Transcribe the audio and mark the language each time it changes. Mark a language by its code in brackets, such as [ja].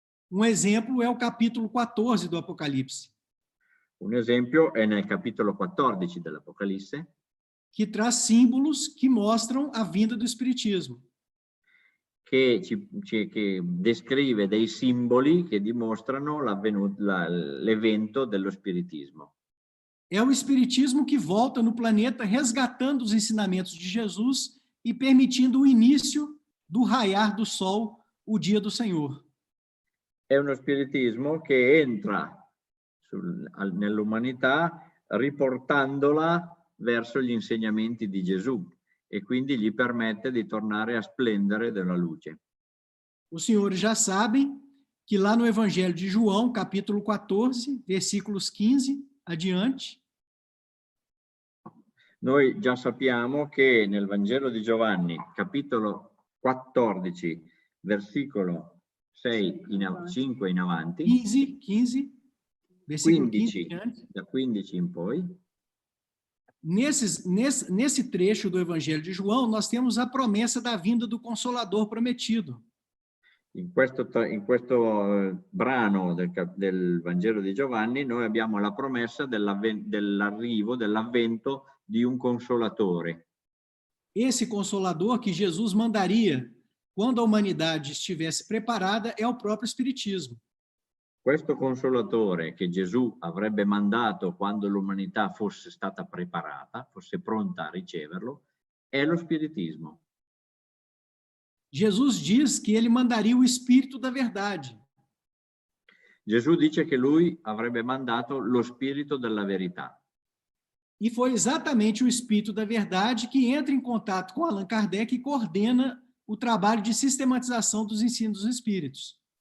[pt] Um exemplo é o capítulo 14 do Apocalipse, [it] Un esempio è nel capitolo 14 dell'Apocalisse, [pt] que traz símbolos que mostram a vinda do Espiritismo. [it] che descrive dei simboli che dimostrano l'evento dello spiritismo. [pt] É o Espiritismo que volta no planeta resgatando os ensinamentos de Jesus e permitindo o início do raiar do sol, o dia do Senhor. [it] È uno spiritismo che entra nell'umanità riportandola verso gli insegnamenti di Gesù e quindi gli permette di tornare a splendere della luce. [pt] Os senhores já sabem que lá no Evangelho de João, capítulo 14, versículos 15 adiante, [it] noi già sappiamo che nel Vangelo di Giovanni, capitolo 14, versicolo 5 in avanti, [pt] 15, versículo 15 adiante, [it] da 15 in poi, [pt] nesse trecho do Evangelho de João, nós temos a promessa da vinda do Consolador prometido. [it] in questo brano del Vangelo di Giovanni noi abbiamo la promessa dell'arrivo, dell'avvento di un consolatore. [pt] Esse Consolador que Jesus mandaria quando a humanidade estivesse preparada é o próprio Espiritismo. [it] Questo consolatore che Gesù avrebbe mandato quando l'umanità fosse stata preparata, fosse pronta a riceverlo, è lo spiritismo. [pt] Jesus diz que ele mandaria o Espírito da Verdade. [it] Gesù dice che lui avrebbe mandato lo spirito della verità. [pt] E foi exatamente o Espírito da Verdade que entra em contato com Allan Kardec e coordena o trabalho de sistematização dos ensinos dos espíritos.